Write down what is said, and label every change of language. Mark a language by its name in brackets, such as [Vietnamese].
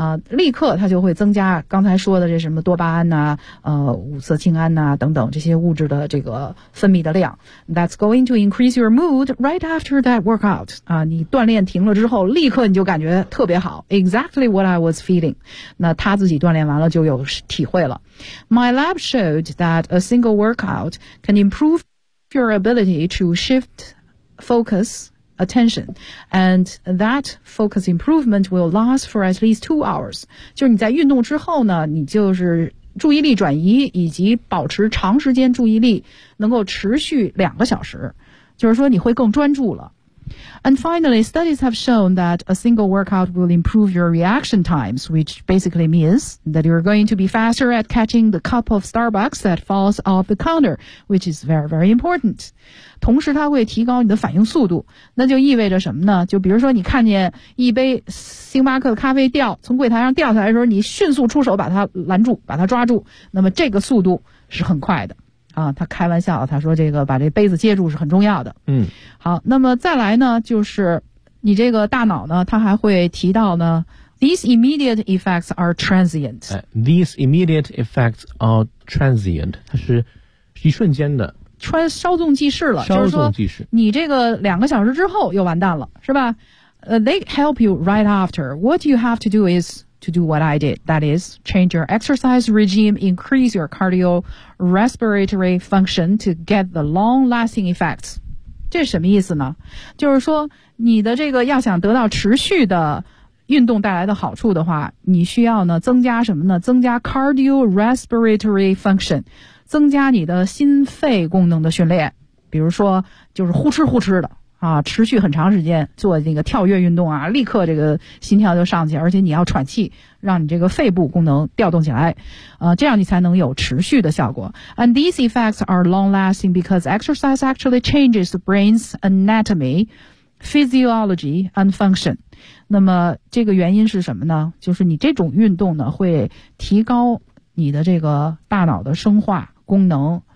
[Chinese] 立刻它就会增加刚才说的这什么多巴胺啊五色氢胺啊等等这些物质的这个分泌的量。 [English] That's going to increase your mood right after that workout. [Chinese] 你锻炼停了之后立刻你就感觉特别好。 [English] Exactly what I was feeling. [Chinese] 那他自己锻炼完了就有体会了。 [English] My lab showed that a single workout can improve your ability to shift focus. Attention, and that focus improvement will last for at least 2 hours. [Chinese] 就是你在运动之后呢，你就是注意力转移以及保持长时间注意力能够持续2小时，就是说你会更专注了。 [English] And finally, studies have shown that a single workout will improve your reaction times, which basically means that you're going to be faster at catching the cup of Starbucks that falls off the counter, which is very, very important. [Chinese] 同时它会提高你的反应速度，那就意味着什么呢？就比如说你看见一杯星巴克的咖啡掉，从柜台上掉下来的时候，你迅速出手把它拦住，把它抓住，那么这个速度是很快的。他开玩笑，他说这个把这杯子接住是很重要的。嗯，好，那么再来呢，就是你这个大脑呢，他还会提到呢 ， [English] these immediate effects are transient。 These immediate effects are transient， [Chinese] 它是一瞬间的，稍纵即逝了。稍纵即逝，你这个2小时之后又完蛋了，是吧？ [English] They help you right after. What you have to do is. To do what I did, that is, change your exercise regime, increase your cardiorespiratory function to get the long-lasting effects. [Chinese] 这是什么意思呢？就是说，你的这个要想得到持续的运动带来的好处的话，你需要呢增加什么呢？增加 cardiorespiratory function， 增加你的心肺功能的训练。比如说，就是呼哧呼哧的。持续很长时间做那个跳跃运动啊，立刻这个心跳就上去，而且你要喘气，让你这个肺部功能调动起来，这样你才能有持续的效果。 [English] And these effects are long lasting because exercise actually changes the brain's anatomy, physiology, and function. [Chinese] 那么这个原因是什么呢？就是你这种运动呢，会提高你的这个大脑的生化功能。